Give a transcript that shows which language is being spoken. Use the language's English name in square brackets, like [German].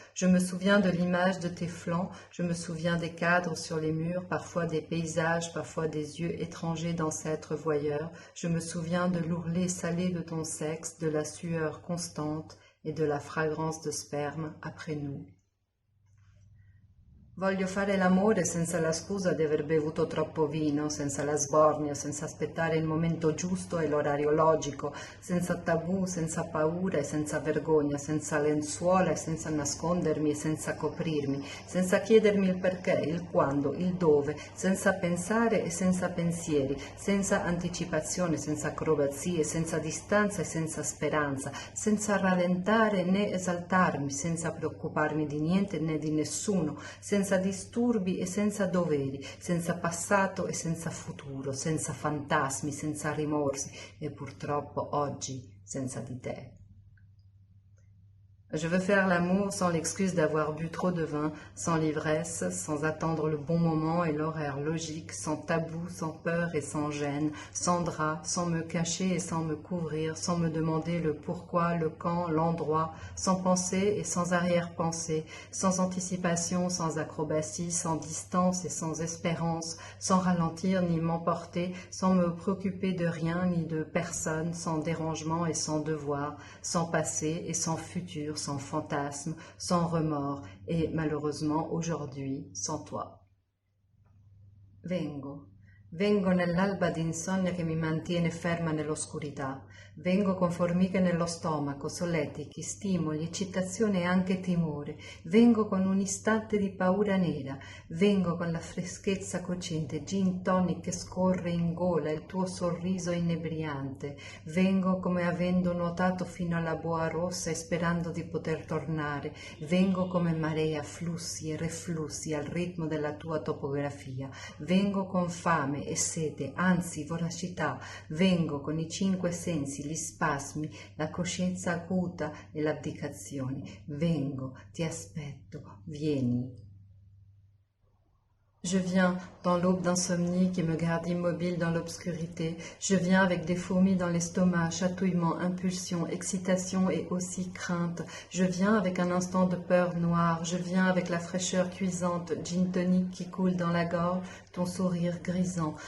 [French] Je me souviens de l'image de tes flancs. Je me souviens des cadres sur les murs, parfois des paysages, parfois des yeux étrangers d'ancêtres voyeurs. Je me souviens de l'ourlet salé de ton sexe, de la sueur constante et de la fragrance de sperme après nous. [Italian] Voglio fare l'amore senza la scusa di aver bevuto troppo vino, senza la sbornia, senza aspettare il momento giusto e l'orario logico, senza tabù, senza paura e senza vergogna, senza lenzuola e senza nascondermi e senza coprirmi, senza chiedermi il perché, il quando, il dove, senza pensare e senza pensieri, senza anticipazione, senza acrobazie, senza distanza e senza speranza, senza rallentare né esaltarmi, senza preoccuparmi di niente né di nessuno, senza disturbi e senza doveri, senza passato e senza futuro, senza fantasmi, senza rimorsi e purtroppo oggi senza di te. [French] Je veux faire l'amour sans l'excuse d'avoir bu trop de vin, sans l'ivresse, sans attendre le bon moment et l'horaire logique, sans tabou, sans peur et sans gêne, sans drap, sans me cacher et sans me couvrir, sans me demander le pourquoi, le quand, l'endroit, sans penser et sans arrière-pensée, sans anticipation, sans acrobatie, sans distance et sans espérance, sans ralentir ni m'emporter, sans me préoccuper de rien ni de personne, sans dérangement et sans devoir, sans passé et sans futur, sans fantasme, sans remords et malheureusement aujourd'hui sans toi. [Italian] Vengo nell'alba d'insonnia che mi mantiene ferma nell'oscurità. Vengo con formiche nello stomaco, solletichi, stimoli, eccitazione e anche timore. Vengo con un istante di paura nera. Vengo con la freschezza cocente, gin tonic che scorre in gola, il tuo sorriso inebriante. Vengo come avendo nuotato fino alla boa rossa e sperando di poter tornare. Vengo come marea, flussi e reflussi al ritmo della tua topografia. Vengo con fame e sete, anzi voracità, vengo con i 5 sensi, gli spasmi, la coscienza acuta e l'abdicazione. Vengo, ti aspetto, vieni. [French] Je viens dans l'aube d'insomnie qui me garde immobile dans l'obscurité. Je viens avec des fourmis dans l'estomac, chatouillement, impulsion, excitation et aussi crainte. Je viens avec un instant de peur noire. Je viens avec la fraîcheur cuisante, gin tonic qui coule dans la gorge, ton sourire grisant.